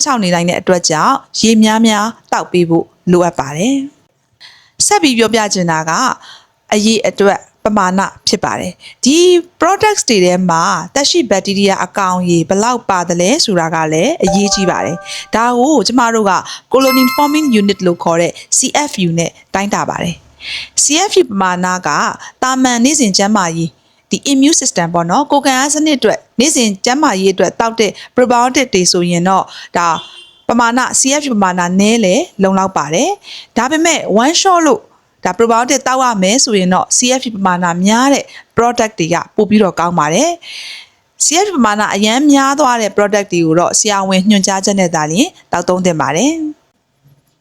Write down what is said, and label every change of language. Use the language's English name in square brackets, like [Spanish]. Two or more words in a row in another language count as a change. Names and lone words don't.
[Burmese] ချောက်နေနိုင်တဲ့အတွက်ကြောင့်ရေများများတောက်ပေးဖို့လိုအပ်ပါတယ်ဆက်ပြီးပြောပြချင်တာကအရေးအတွက်ပမာဏဖြစ်ပါတယ်ဒီ products တွေထဲမှာသက်ရှိ ဘက်တီးရီးယားအကောင်ရေဘယ်လောက်ပါတယ်လဲဆိုတာကလည်းအရေးကြီးပါတယ်ဒါကိုကျမတို့က [English] colony forming unit [Burmese] လို့ခေါ်တဲ့ CFU နဲ့တိုင်းတာပါတယ် CFU ပမာဏကတာမန်နေ့စဉ်ကျန်းမာရေးဒီ [English] immune system [Burmese] ပေါ့နော်ကိုယ်ခံအားစနစ်အတွက်နေ့စဉ်ကျန်းမာရေးအတွက်တောက်တဲ့ probiotic တွေဆိုရင်တော့ဒါပမာဏ CFU ပမာဏနည်းလေလုံလောက်ပါတယ်ဒါပေမဲ့ [English] one shot [Burmese] လို့ဒါ probiotic တောက်ရမယ်ဆိုရင်တော့ CFU ပမာဏများတဲ့ product တွေကပို့ပြီးတော့ကောင်းပါတယ် CFU ပမာဏအရန်များသွားတဲ့ product တွေကိုတော့ဆရာဝန်ညွှန်ကြားချက်နဲ့သာလျှင်တောက်သုံးသင့်ပါတယ်